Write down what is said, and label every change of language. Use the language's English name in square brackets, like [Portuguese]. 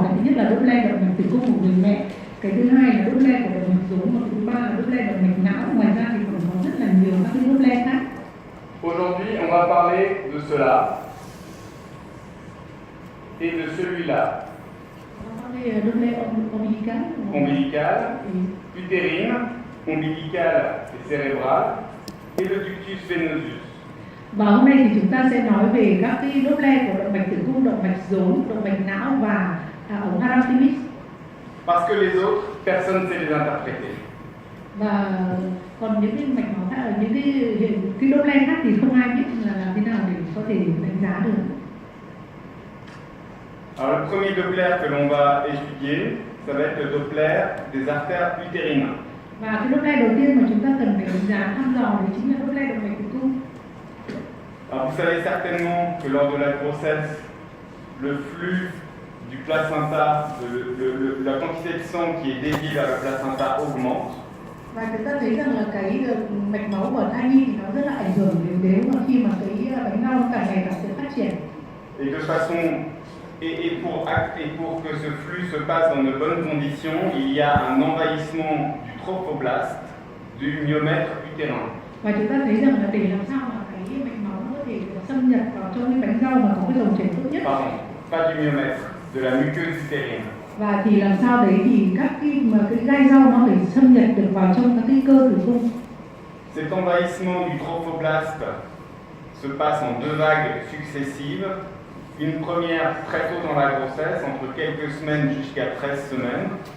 [Vietnamese] Cái thứ nhất là Doppler động mạch tử cung của người mẹ, cái thứ hai là Doppler của động mạch rốn và cái thứ ba là Doppler động mạch não. Ngoài ra thì còn có rất là nhiều các cái Doppler khác. [French] Aujourd'hui, on va parler de cela et de celui-là. Doppler ombilical, Ombilicale, utérine, ombilicale et cérébrale, et le ductus venosus. [Vietnamese] Và hôm nay thì chúng ta sẽ nói về các cái Doppler của động mạch tử cung, động mạch rốn, động mạch não và ống Archimedes. [French] Parce que les autres, personne ne sait les interpréter. [Vietnamese] Và còn những cái mạch máu khác, những cái Doppler khác thì không ai biết là làm thế nào để có thể đánh giá được. [French] Alors le premier Doppler que l'on va étudier, ça va être le Doppler des artères utérines. [Vietnamese] Và cái Doppler đầu tiên mà chúng ta cần phải đánh giá thăm dò đấy chính là Doppler động mạch tử cung. [French] Alors vous savez certainement que lors de la grossesse, le flux du placenta, la quantité de sang qui est déviée vers le placenta augmente. [Vietnamese] Và chúng ta thấy rằng là cái mạch máu của thai nhi thì nó rất là ảnh hưởng đến nếu mà khi mà cái bánh rau càng ngày càng sẽ phát triển. [French] Et de façon et pour que ce flux se passe dans de bonnes conditions, il y a un envahissement du trophoblast, du myomètre utérin. [Vietnamese] Và chúng ta thấy rằng là để làm sao mà cái mạch máu có thể xâm nhập vào trong cái bánh rau mà có cái dòng chảy tốt nhất. [French] Pardon, pas du myomètre, de la muqueuse utérine. [Vietnamese] Và thì làm sao đấy thì các cái gai rau nó phải xâm nhập được vào trong các cái cơ tử cung. [French] Cet envahissement du trophoblast se passe en 2 vagues successives. Une première très tôt dans la grossesse, entre quelques semaines jusqu'à 13 semaines.